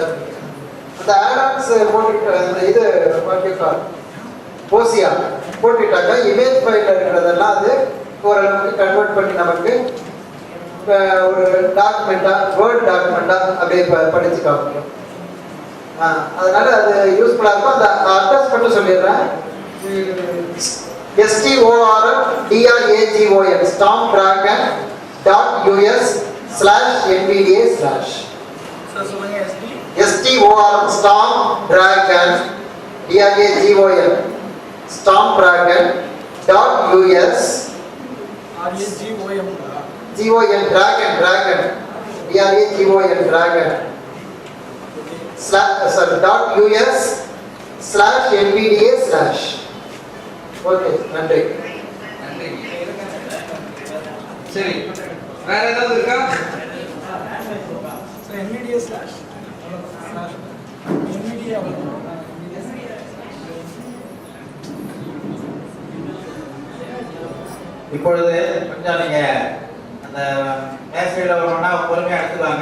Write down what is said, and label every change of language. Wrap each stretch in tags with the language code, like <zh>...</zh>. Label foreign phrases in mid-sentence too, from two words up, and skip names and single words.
<ta>அந்த ஆட்-ஆன்ஸ் போட்டுட்டு அந்த இது போட்டுட்டால் OCR போட்டுட்டாக்கா</ta> <en>image file</en> <ta>இருக்கிறதெல்லாம் அது ஓரளவுக்கு கன்வெர்ட் பண்ணி நமக்கு ஒரு டாக்குமெண்ட்டாக</ta> <en>word document</en> <ta>அப்படியே படித்து காமிக்கும். அதனால அது யூஸ்ஃபுல்லாக இருக்கும். அந்த அட்ரஸ் மட்டும் சொல்லிடுறேன். STORMDRAGON stormdragon.us/NVDA/ STORMDRAGON stormdragon.us .us/NVDA/. ஓகே, நன்றி. சரி, வேற ஏதாவது இருக்கா? இப்பொழுது கொஞ்சம் நீங்க அந்த மேசையில் வரணும்னா பொறுமையாக எடுத்துவாங்க.</ta>